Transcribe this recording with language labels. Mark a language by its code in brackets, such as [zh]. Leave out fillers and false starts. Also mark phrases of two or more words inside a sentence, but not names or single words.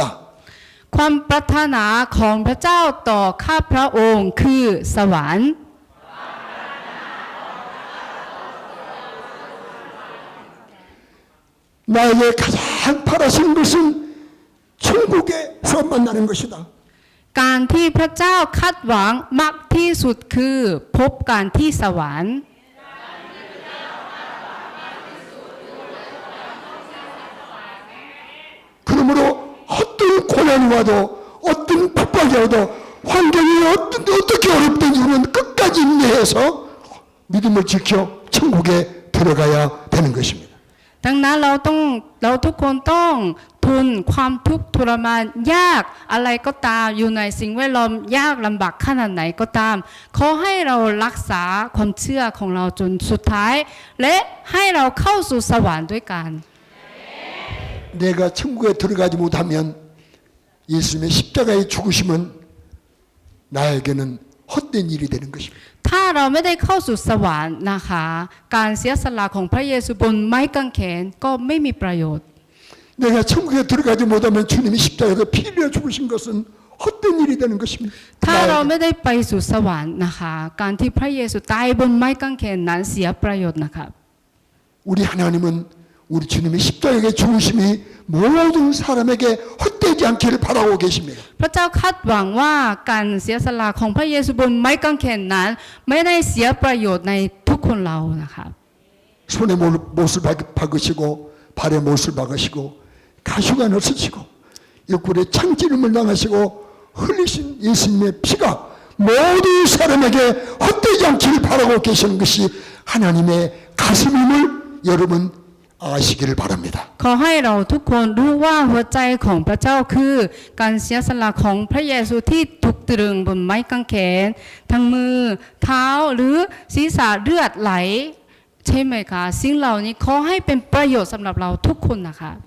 [th] ความปรารถนาของพระเจ้าต่อข้าพระองค์คือสวรรค์ [ko] 나에게 가장 바라시는 것은 천국에서 만나는 것이다. [th] การที่พระเจ้าคาดหวังมากที่สุดคือพบกันที่สวรรค์ [ko] 그러므로 어떤 고난이 와도 어떤 핍박이 와도 환경이 어떻게 어렵든 우리는 끝까지 인내해서 믿음을 지켜 천국에 들어가야 되는 것입니다. [th] ดังนั้นเราทุกคนต้องทนความทุกข์ทรมานยากอะไรก็ตามอยู่ในสิ่งแวดล้อมยากลำบากขนาดไหนก็ตามขอให้เรารักษาความเชื่อของเราจนสุดท้าย และให้เราเข้าสู่สวรรค์ด้วยกัน [ko] 내가 천국에 들어가지 못하면 예수님의 십자가의 죽으심은 나에게는 헛된 일이 되는 것입니다. [th] ถ้าเราไม่ได้เข้าสู่สวรรค์นะคะการเสียสละของพระเยซูบนไม้กางเขนก็ไม่มีประโยชน์ [ko] 내가 천국에 들어가지 못하면 주님이 십자가에서 피 흘려 죽으신 것은 헛된 일이 되는 것입니다. [th] ถ้าเราไม่ได้ไปสู่สวรรค์นะคะการที่พระเยซูตายบนไม้กางเขนนั้นเสียประโยชน์นะคะ [ko] 우리 하나님은 우리 주님의 십자가의 죽으심이 모든 사람에게 헛되지 않기를 바라고 계십니다. [th] พระเจ้าคาดหวังว่าการเสียสละของพระเยซูบนไม้กางเขนนั้นไม่ได้เสียประโยชน์ในทุกคนเรานะคะ [ko] 손에 못을 박으시고 발에 못을 박으시고 가시관을 쓰시고 옆구리에 창찌름을 당하시고 흘리신 예수님의 피가 모든 사람에게 헛되지 않기를 바라고 계시는 것이 하나님의 가슴임을 여러분 아시기를 바랍니다. [th] ขอให้เราทุกคนรู้ว่าหัวใจของพระเจ้าคือการเสียสละของพระเยซูที่ถูกตรึงบนไม้กางเขนทั้งมือเท้าหรือศีรษะเลือดไหลใช่ไหมคะสิ่งเหล่านี้ขอให้เป็นประโยชน์สำหรับเราทุกคนนะคะ